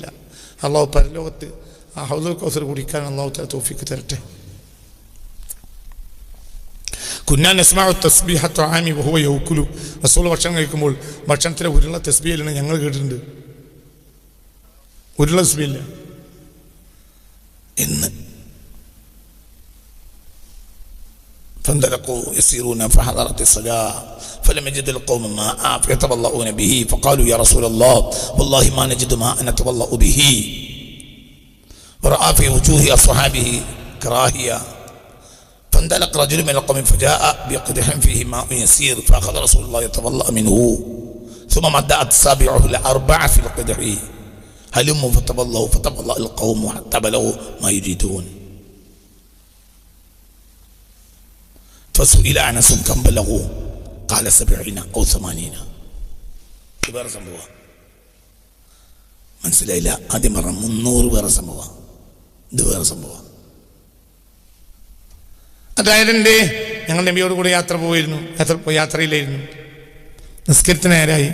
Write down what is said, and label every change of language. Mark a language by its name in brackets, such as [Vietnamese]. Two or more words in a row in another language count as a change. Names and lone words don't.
[Malayalam] അള്ളാഹു പരലോകത്ത് ആ ഹൗദുൽ കൗസർ കുടിക്കാൻ [Arabic] الله تعالى [Malayalam] തൗഫീഖ് തരട്ടെ. [Arabic] كنا نسمع تسبيح الطعام وهو يؤكل, [Malayalam] റസൂൽ ഭക്ഷണം കഴിക്കുമ്പോൾ ഭക്ഷണത്തിലെ ഉരുള തസ്ബീഹിലാണ് ഞങ്ങൾ കേട്ടിട്ടുണ്ട്. ഉരുള തസ്ബീഹില്ല എന്ന്. [Arabic] فانطلقوا يسيرون فحضرت الصلاة فلم يجد القوم ماء فيتوضؤون به فقالوا يا رسول الله والله ما نجد ماء نتوضأ به. ورأى في وجوه أصحابه كراهية. فانطلق رجل من القوم فجاء بقدح فيه ماء يسير فأخذ رسول الله يتوضأ منه ثم مد أصابعه الأربع في القدح هلموا فتوضأ القوم حتى بلغوا ما يريدون. فسئل أنس كم بلغوا قال 70 أو 80. [Malayalam] വേറെ സംഭവം മനസ്സിലായില്ല. ആദ്യം പറഞ്ഞ 300 വേറെ സംഭവം, ഇത് വേറെ സംഭവം. അതായത് ഞങ്ങൾ നബിയോട് കൂടെ യാത്ര പോയിരുന്നു. യാത്രയിലായിരുന്നു. നിസ്കരിത്തിന് നേരായി,